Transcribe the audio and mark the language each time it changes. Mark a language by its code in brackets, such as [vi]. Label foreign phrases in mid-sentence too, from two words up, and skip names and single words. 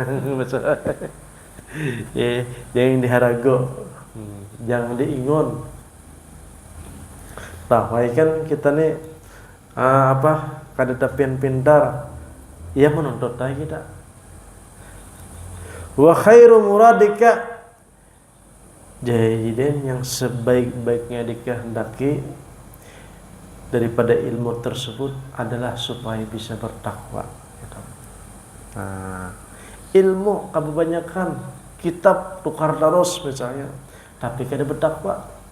[bjn] Ya, jangan diharagu. Jangan diingun. Tahu kan kita nih kada tapian pintar. [id] Ya menuntut aja kita. [ar] وخير مرادك, [id] jadi yang sebaik-baiknya dikehendaki daripada ilmu tersebut adalah supaya bisa bertakwa. Nah, ilmu kebanyakan kitab tukar terus misalnya, tapi kada bertakwa.